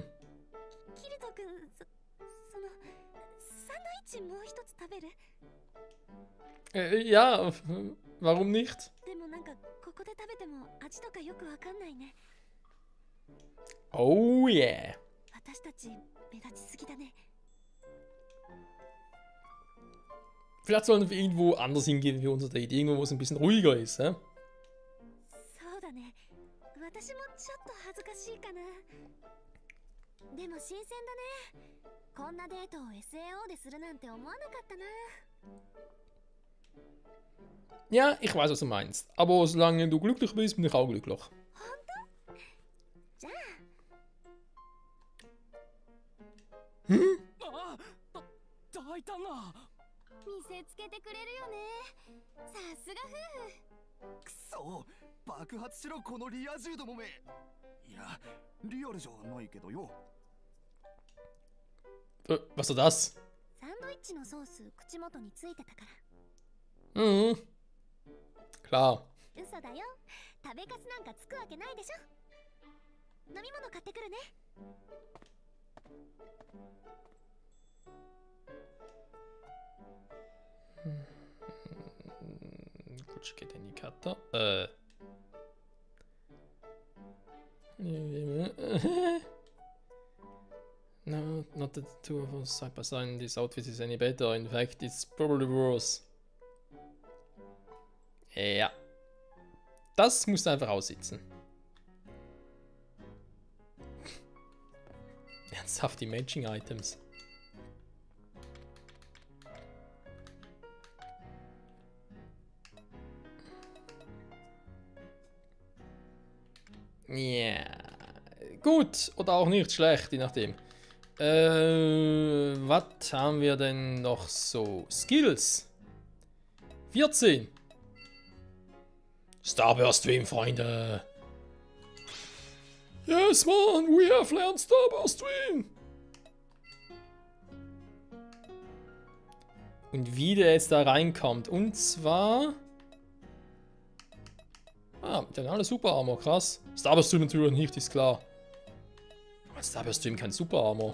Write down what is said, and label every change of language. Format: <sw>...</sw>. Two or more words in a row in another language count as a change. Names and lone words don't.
<ja>キリト君、そのサンドイッチもう一つ食べる？</ja> <de>Ja, warum nicht?</de> <ja>でもなんかここで食べても味とかよくわかんないね。</ja> <en>Oh yeah.</en> <ja>私たち目立ちすぎだね。</ja> <de>Vielleicht sollen wir irgendwo anders hingehen wie unser Date. Irgendwo, wo es ein bisschen ruhiger ist, hä?</de> <ja>そうだね。私もちょっと恥ずかしいかな。でも新鮮だね。こんなデートを SAO でするなんて思わなかったな。</ja> <de>Ja, ich weiß, was du meinst. Aber solange du glücklich bist, bin ich auch glücklich.</de> <ja>本当？じゃあ。あ、大胆な。見せつけてくれるよね。さすが夫婦。くそ、爆発しろこのリア充どもめ。やゃリアルじゃないけどよ。</ja> <de>Was war das?</de> <ja>サンドイッチのソース口元についてたから</ja> <de>Mhm. Klar.</de> <ja>嘘だよ。食べかすなんかつくわけないでしょ。飲み物買ってくるね。</ja> <de>Gut, ich gehe in die Karte.</de> <en>No, not the two of us side by side. This outfit is any better. In fact, it's probably worse.</en> <de>Ja. Das musst du einfach aussitzen. Ernsthaft, die Matching-Items. Ja. Gut, oder auch nicht schlecht, je nachdem. Was haben wir denn noch so? Skills. 14. Starburst Stream, Freunde.</de> <en>Yes, man, we have learned Starburst Stream.</en> <de>Und wie der jetzt da reinkommt. Und zwar... Ah, der hat alle</de> <en>Super Armor,</en> <de>krass. Starburst Stream natürlich nicht, ist klar. Starburst Stream kein</de> <en>Super Armor.</en>